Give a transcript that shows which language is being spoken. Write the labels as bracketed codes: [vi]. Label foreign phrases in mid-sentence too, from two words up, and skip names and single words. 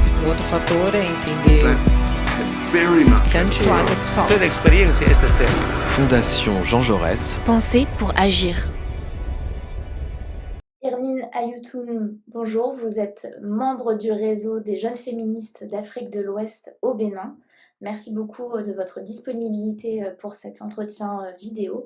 [pt] outro fator é entender que antes Toda a experiência é esta série. [fr] Fondation Jean Jaurès. Penser pour agir. Hermine Ayoutoun, bonjour, vous êtes membre du réseau des jeunes féministes d'Afrique de l'Ouest au Bénin. Merci beaucoup de votre disponibilité pour cet entretien vidéo.